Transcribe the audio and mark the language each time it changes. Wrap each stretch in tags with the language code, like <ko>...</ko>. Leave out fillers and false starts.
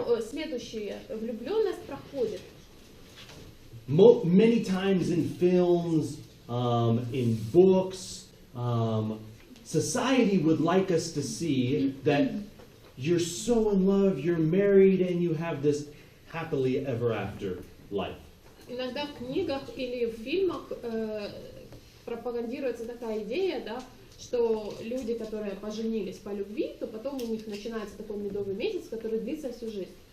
<ru>Следующее, влюбленность проходит.</ru> <en>Many times in films, in books, society would like us to see that you're so in love, you're married, and you have this happily ever after life.</en> <ru>Иногда в книгах или в фильмах пропагандируется такая идея, да, что люди, которые поженились по любви, то потом у них начинается такой медовый месяц, который длится всю жизнь.</ru>